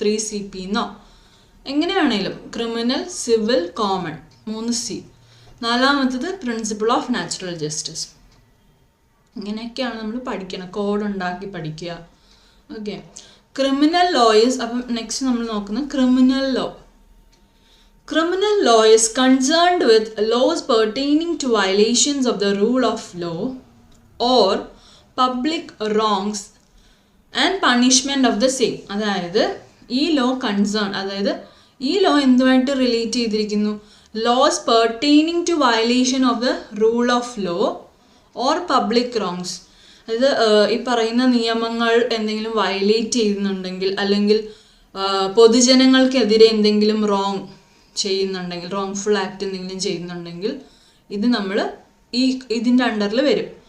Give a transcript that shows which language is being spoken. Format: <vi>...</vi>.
<ml>3CP എന്നോ എങ്ങനെ വേണമെങ്കിലും. Criminal, civil, common 3C. 4ാമത്തത് principle of natural justice. ഇങ്ങനെയൊക്കെയാണ് നമ്മൾ പഠിക്കണം. കോഡ് ഉണ്ടാക്കി പഠിക്കുക. ഓക്കെ. Criminal lawyers. അപ്പം നെക്സ്റ്റ് നമ്മൾ നോക്കുന്നത് criminal law.</ml> <en>Criminal law is concerned with laws pertaining to violations of the rule of law or public wrongs and punishment of the same.</en> <ml>അതായത് ഈ ലോ കൺസേൺ, അതായത് ഈ law എന്തുമായിട്ട് relate ചെയ്തിരിക്കുന്നു?</ml> <en>Laws pertaining to violation of the rule of law or public wrongs.</en> <ml>അതായത് ഈ പറയുന്ന നിയമങ്ങൾ എന്തെങ്കിലും വയലേറ്റ് ചെയ്യുന്നുണ്ടെങ്കിൽ, അല്ലെങ്കിൽ പൊതുജനങ്ങൾക്കെതിരെ എന്തെങ്കിലും റോങ് ചെയ്യുന്നുണ്ടെങ്കിൽ, റോങ്ഫുൾ ആക്ട് എന്തെങ്കിലും ചെയ്യുന്നുണ്ടെങ്കിൽ ഇത് നമ്മൾ ഇതിൻ്റെ അണ്ടറിൽ വരും.</ml>